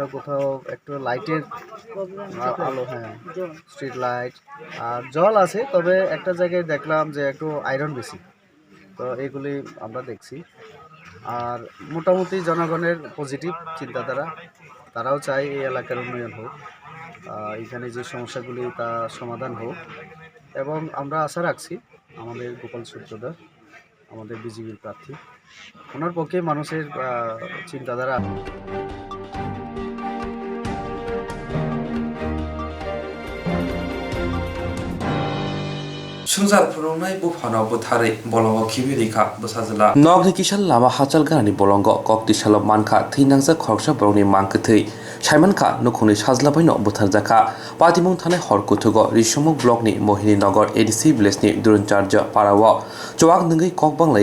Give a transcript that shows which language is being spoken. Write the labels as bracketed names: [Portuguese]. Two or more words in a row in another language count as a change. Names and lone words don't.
[Bangla] কোথাও একটু লাইটের আলো হ্যাঁ স্ট্রিট লাইট আর জল আছে তবে একটা জায়গায় দেখলাম যে একটু আয়রন বেশি তো এগুলি আমরা দেখছি আর মোটামুটি জনগণের পজিটিভ চিন্তাধারা তারাও চায় এই এলাকার উন্নয়ন হোক এখানে যে সমস্যাগুলি তা সমাধান হোক এবং আমরা আশা রাখছি আমাদের গোপাল সূত্রধর আমাদের বিজেপির প্রার্থী ওনার পক্ষে মানুষের চিন্তাধারা [Kok Borok] सुंजार फुरुंनाय बुफानाव बुथारै बलंग खिबिरिखा बुसाजला नगनि किसाल लामा हाचाल गानि बलंग कक्तिसाल मानखा थैनांजा खरसा बरंनि मांकथै साइमानखा नुखुनि साजलाबायनो बुथारजाखा पातिमुं थानाय हरकुथुग रिसमुग ब्लकनि मोहिनी नगर एडिसि विलेजनि दुरुनचार्ज पाराव चवाक नंगै ककबांलै